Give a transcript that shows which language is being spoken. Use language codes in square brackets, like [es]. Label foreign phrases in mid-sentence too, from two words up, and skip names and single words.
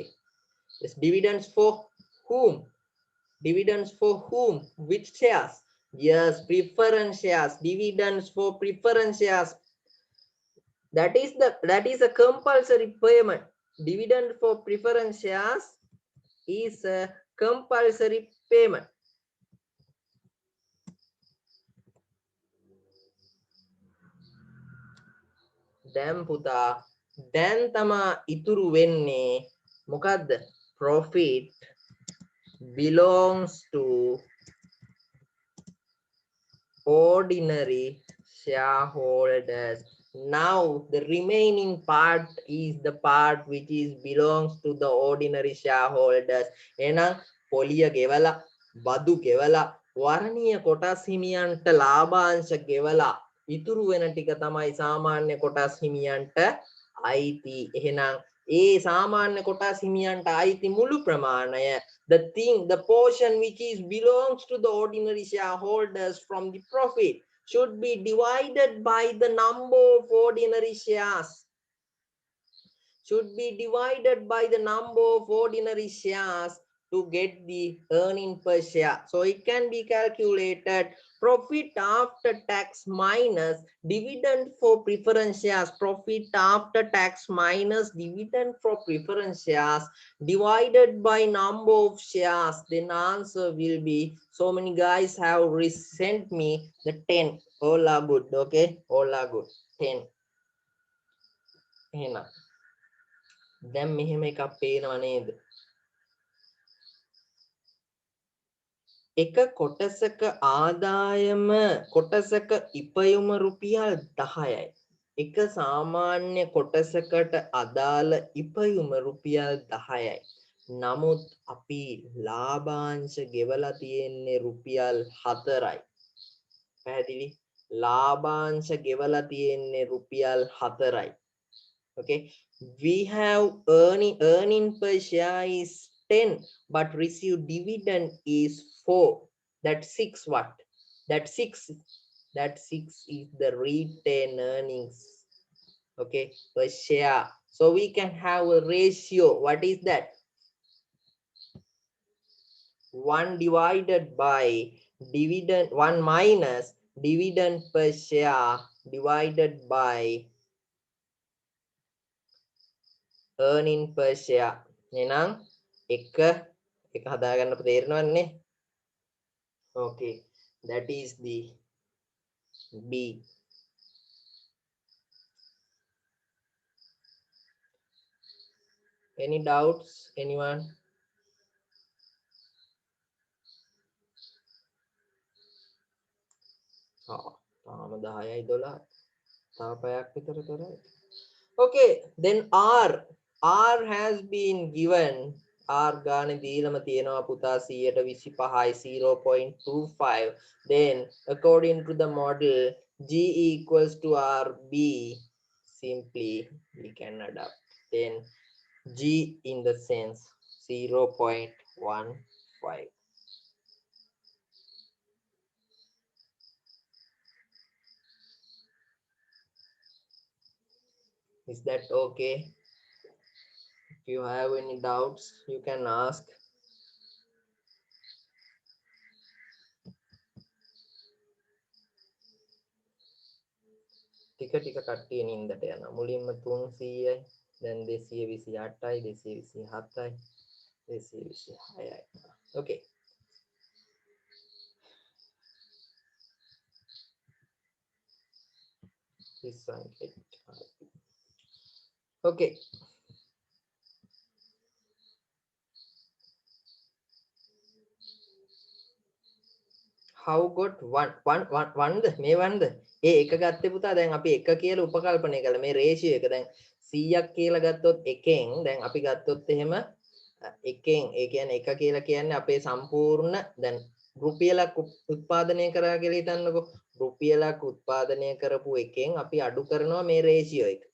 [en] Yes, dividends for whom? Dividends for whom? Which shares? Yes, preference shares. Dividends for preference shares. That is a compulsory payment. Dividend for preference shares is a compulsory payment. [si] දැන් පුතා දැන් තමා ඉතුරු වෙන්නේ මොකද්ද? [en] Profit belongs to ordinary shareholders. Now the remaining part is the part which is belongs to the ordinary shareholders. [si] එහෙනම් පොලිය ගෙවලා බදු ගෙවලා වර්ණීය කොටස් හිමියන්ට ලාභාංශ ගෙවලා ඉතුරු වෙන ටික තමයි සාමාන්‍ය කොටස් හිමියන්ට අයිති. එහෙනම් ඒ සාමාන්‍ය කොටස් හිමියන්ට අයිති මුළු ප්‍රමාණය, [en] the portion which is belongs to the ordinary shareholders from the profit should be divided by the number of ordinary shares. Should be divided by the number of ordinary shares to get the earning per share. So it can be calculated profit after tax minus dividend for preference shares. Profit after tax minus dividend for preference shares divided by number of shares. Then answer will be, so many guys have sent me the 10. All are good. Okay, all are good. 10 [si] එහෙනම් දැන් මෙහෙම එකක් පේනව නේද? එක කොටසක ආදායම කොටසක ඉපයුම රුපියල් 10යි. එක සාමාන්‍ය කොටසකට අදාළ ඉපයුම රුපියල් 10යි. නමුත් අපි ලාභාංශ ගෙවලා තියෙන්නේ රුපියල් 4යි. පැහැදිලි? ලාභාංශ ගෙවලා තියෙන්නේ රුපියල් 4යි. [en] Okay, we have earning per share is 10 but receive dividend is 4. That 6 what? That 6 is the retained earnings, okay, per share. So we can have a ratio. What is that? 1 divided by dividend, 1 minus dividend per share divided by earning per share. [si] එහෙනම් එක හදාගන්න තේරෙනවන්නේ. [en] Okay, that is the B. Any doubts, anyone? [si] තාම 10යි 12යි. තව පැයක් විතර කරයි. [en] Okay, then R has been given. [si] R ගානේ දීලම තියෙනවා පුතා 125යි 0.25. [en] Then according to the model G equals to RB, simply we can adapt. Then G in the sense 0.15. Is that okay? If you have any doubts, you can ask. [si] ටික කට්ටිය නින්දට යනවා. මුලින්ම 300යි, දැන් 228යි, 227යි, 226යි. [en] Okay. This one get okay. How got one [si] මේ වන්ද ඒ එක ගත්තේ පුතා. දැන් අපි එක කියලා උපකල්පනය කළා. මේ රේෂියෝ එක දැන් 100ක් කියලා ගත්තොත් එකෙන් දැන් අපි ගත්තොත් එහෙම එකෙන් ඒ කියන්නේ එක කියලා කියන්නේ අපේ සම්පූර්ණ දැන් රුපියලක් උත්පාදනය කරා කියලා හිතන්නකෝ. රුපියලක් උත්පාදනය කරපු එකෙන් අපි අඩු කරනවා මේ රේෂියෝ එක.